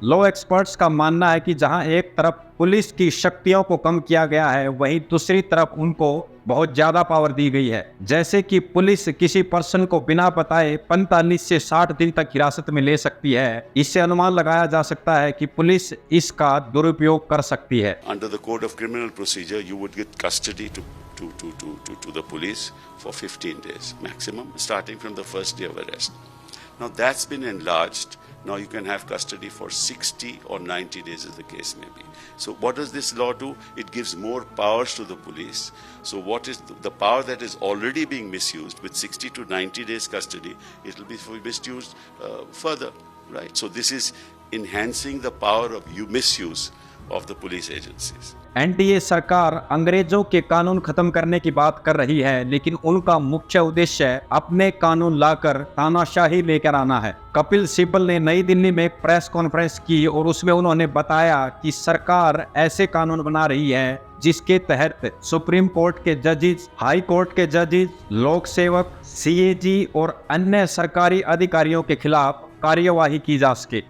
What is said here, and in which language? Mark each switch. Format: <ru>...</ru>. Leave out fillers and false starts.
<hi>Law experts का मानना है कि जहां एक तरफ पुलिस की शक्तियों को कम किया गया है, वहीं दूसरी तरफ उनको बहुत ज्यादा पावर दी गई है। जैसे कि पुलिस किसी पर्सन को बिना बताए 45 से 60 दिन तक हिरासत में ले सकती है। इससे अनुमान लगाया जा सकता है कि पुलिस इसका दुरुपयोग कर सकती है।</hi> <en>Under the Code of Criminal Procedure, you would get custody to the police for 15 days maximum, starting from the first day of arrest. Now that's been enlarged. Now you can have custody for 60 or 90 days as the case may be. So what does this law do? It gives more powers to the police. So what is the power that is already being misused with 60 to 90 days custody, it will be misused further, right? So this is enhancing the power of misuse of the police agencies.</en> <hi>NDA सरकार अंग्रेजों के कानून खत्म करने की बात कर रही है, लेकिन उनका मुख्य उद्देश्य अपने कानून लाकर तानाशाही लेकर आना है। कपिल सिब्बल ने नई दिल्ली में एक प्रेस कॉन्फ्रेंस की और उसमें उन्होंने बताया कि सरकार ऐसे कानून बना रही है जिसके तहत सुप्रीम कोर्ट के जजेस, हाई कोर्ट के जजेस, लोक सेवक, सीएजी और अन्य सरकारी अधिकारियों के खिलाफ कार्यवाही की जा सके।</hi>